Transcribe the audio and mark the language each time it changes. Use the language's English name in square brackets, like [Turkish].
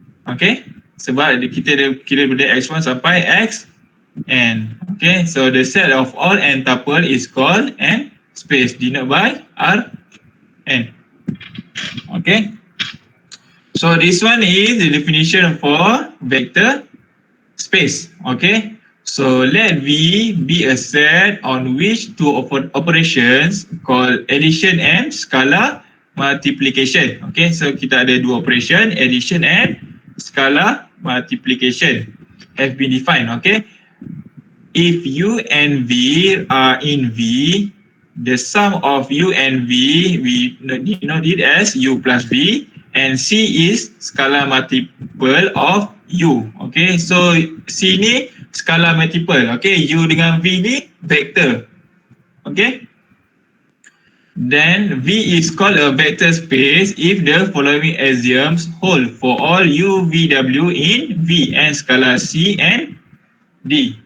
[Malay] Okay, sebab kita ada kira dari x1 sampai xn. [English] Okay, so the set of all n tuple is called n space denoted by Rn. Okay, so this one is the definition for vector space. Okay, so let V be a set on which two operations called addition and scalar multiplication. Okay, so [Malay] kita ada dua [English] operation, addition and scalar multiplication have been defined. Okay, if U and V are in V, the sum of U and V we denote it as U plus V, and C is scalar multiple of U. [Malay] Okay, so C ni scalar multiple. Okay, U dengan V ni vector. [English] Okay, then V is called a vector space if the following axioms hold for all U, V, W in V and scalar C and D.